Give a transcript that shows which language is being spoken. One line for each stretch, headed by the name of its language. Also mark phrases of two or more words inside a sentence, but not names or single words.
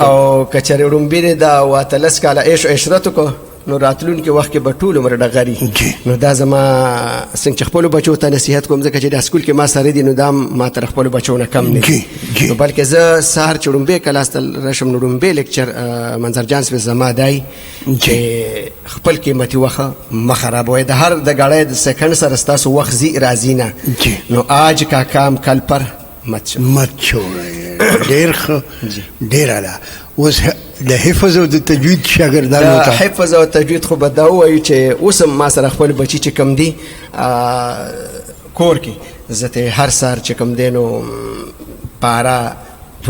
Pashto: او که چېرې وړومبي دی دا 18 کاله عیش و عشرت وکړو نو راتلونکي وخت کې به ټول عمر ډغري نو دا زما څنګه چې خپلو بچو ته نصیحت کوم ځکه چې دا سکول کې ما سره دي نو دا ما تر خپلو بچو نه کم نه دي نو بلکې زه سهار چې وړومبی کلاس ته راشم نو وړومبی لیکچر منظر جان صاحب زما دی چې خپل قیمتي وخت مه خرابوئ د هر د ګړۍ د سیکنډ سره ستاسو وخت ځي راځي نه نو
Urdu: آج کا کام کل پر مت
Pashto: چھوڑئ ډېر ښه ډېر اعلی اوس د حفظ او د تجوید شاګردانو ته حفظ او تجوید خو به دا ووایو چې اوس هم ما سره خپل بچي چې کوم دي کور کې زه ته هر سهار چې کوم دی نو پاره 2